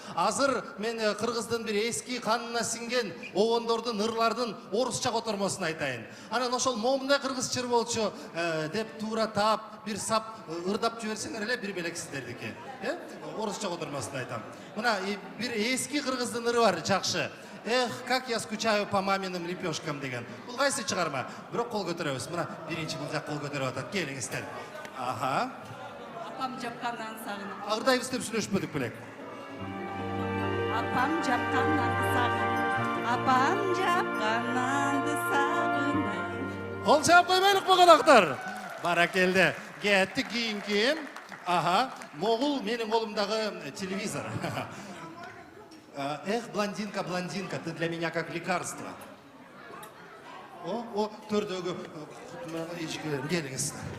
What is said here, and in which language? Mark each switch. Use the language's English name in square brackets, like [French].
[Kyrgyz] Азыр мен кыргыздын бир эски канына сиңген обондордун, ырлардын орусча котормосун айтайын. Анан ошол момундай кыргыз чыр болчу деп туура таап, бир сап ырдап жиберсеңер эле бир белек сиздердики. Орусча котормосун айтам. Мына бир эски кыргыздын ыры бар, жакшы. [Russian] Эх, как я скучаю по маминым лепешкам деген. [Kyrgyz] Бул кайсы чыгарма? Бирок кол көтөрөбүз. Мына биринчи бул жак кол көтөрүп атат. Келиңиздер. Аха. Апам жапкандан сагынып. Ырдайбыз деп сүйлөшпөдүк белек. Апам жапкандан сагынып. Апам жапкандан сагынып. Кол чаап койбойлук бу коноктор. Баракелде. Кеттик кийинки. Аха. Могул менин колумдагы телевизор. [Russian] Эх, блондинка, блондинка, ты для меня как лекарство. [Kyrgyz] О, төрдөгү ичкилер, келиңиз.